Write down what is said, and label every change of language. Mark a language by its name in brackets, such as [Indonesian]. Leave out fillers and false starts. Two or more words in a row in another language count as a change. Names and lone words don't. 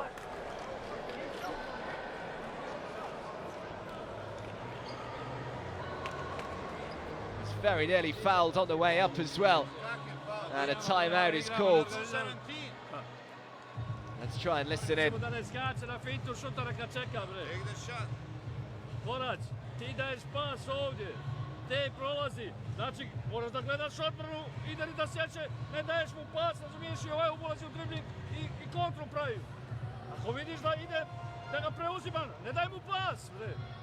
[English] It's very nearly fouled on the way up as well. And a timeout is called. Let's try and listen in. [Serbian] Te prolazi, znači moraš da gledaš odbranu, ide li da sjeće, ne daješ mu pas, razumiješ, i ovaj ulazi u dribling i kontru pravi. Ako vidiš da ide, da ga preuzima, ne daj mu pas, bre.